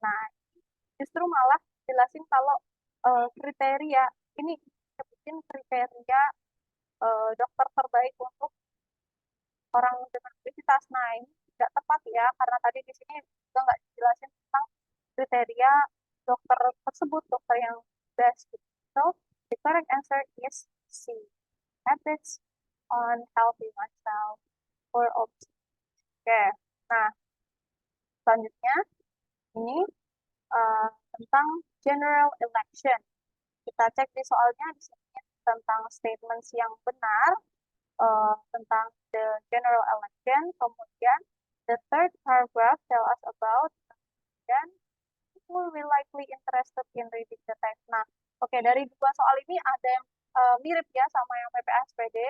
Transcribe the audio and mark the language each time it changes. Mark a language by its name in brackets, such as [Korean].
[Indonesian] Nah, justru malah jelasin kalau kriteria ini sebutin kriteria dokter terbaik untuk orang dengan obesitas. Nah, ini tidak tepat ya, karena tadi di sini juga nggak dijelasin tentang kriteria dokter tersebut, dokter yang best. [English] So, the correct answer is C. Habits on healthy lifestyle for obesity. [Indonesian] Oke, nah selanjutnya ini tentang general election. Kita cek di soalnya di sini tentang statements yang benar tentang [English] the general election. Kemudian the third paragraph tell us about dan people will likely interested in reading the text. [Indonesian] Nah, oke, dari dua soal ini ada yang mirip ya sama yang PPASPD.